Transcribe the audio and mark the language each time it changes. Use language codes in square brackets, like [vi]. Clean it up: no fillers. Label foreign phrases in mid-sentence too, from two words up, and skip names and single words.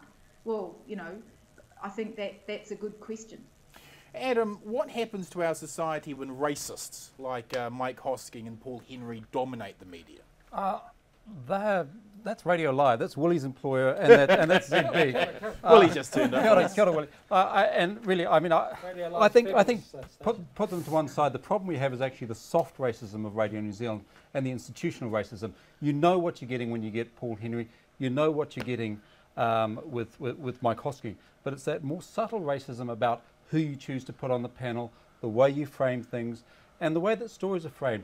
[en] Well, I think that's a good question. Adam, what happens to our society when racists like Mike Hosking and Paul Henry dominate the media? That's Radio Live. That's Willie's employer, and that's ZB. Willie just turned up. [mi] Kia ora, Willie. [en] And really, I think put them to one side. The problem we have is actually the soft racism of Radio New Zealand and the institutional racism. You know what you're getting when you get Paul Henry. You know what you're getting with Mike Hosking. But it's that more subtle racism about who you choose to put on the panel, the way you frame things, and the way that stories are framed.